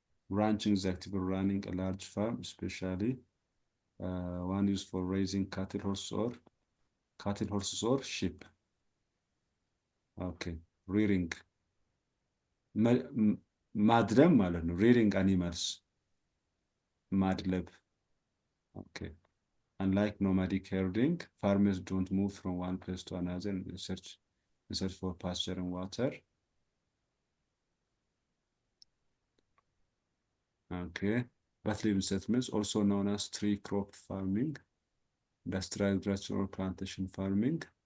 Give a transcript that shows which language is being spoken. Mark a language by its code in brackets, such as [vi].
[en] Ranching is active running a large farm, especially one used for raising cattle, horses, or sheep. Okay. Rearing. [am] ማድለብ ማለት ነው። [en] rearing animals. [am] ማድለብ. Okay. [en] Unlike nomadic herding, farmers don't move from one place to another in search for pasture and water. Okay. Battlefield settlements, also known as tree crop farming, industrial agriculture or plantation farming.